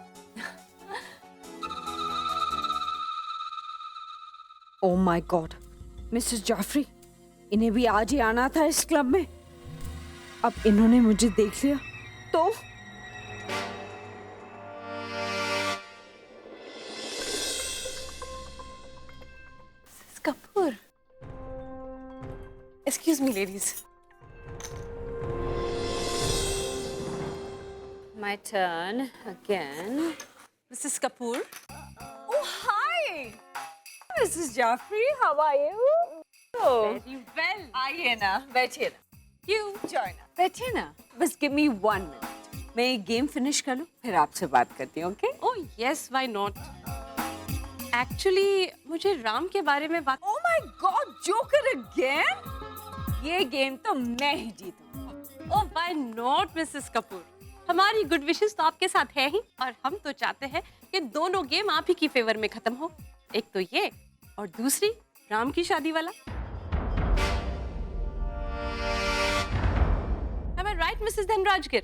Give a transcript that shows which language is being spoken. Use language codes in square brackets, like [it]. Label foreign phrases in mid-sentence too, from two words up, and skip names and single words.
[en] Oh my God, [hi] मिसेस जाफरी, इन्हें भी आज ही आना था इस क्लब में। अब इन्होंने मुझे देख लिया तो Kapoor. [en] Excuse me, ladies. My turn again. Mrs. Kapoor. Oh, hi! Mrs. Jaffrey, how are you? Oh, Very well. [hi] आइए ना, बैठिए ना। [en] You join us. [hi] बैठिए ना। [en] बस give me 1 minute. [hi] मैं ये [en] game finish [hi] कर लूँ, फिर आपसे बात करती हूँ, [en] okay? Oh yes, why not? Actually, [hi] मुझे राम के बारे में बात. [en] Oh my God, Joker again? [hi] ये गेम तो मैं ही जीतूंगा। [en] Oh why not, Mrs. Kapoor? [hi] हमारी [en] good wishes [hi] तो आपके साथ है ही, और हम तो चाहते हैं कि दोनों गेम आप ही की फेवर में खत्म हो। एक तो ये, और दूसरी राम की शादी वाला। [en] Am I right, Mrs. धनराजगिर?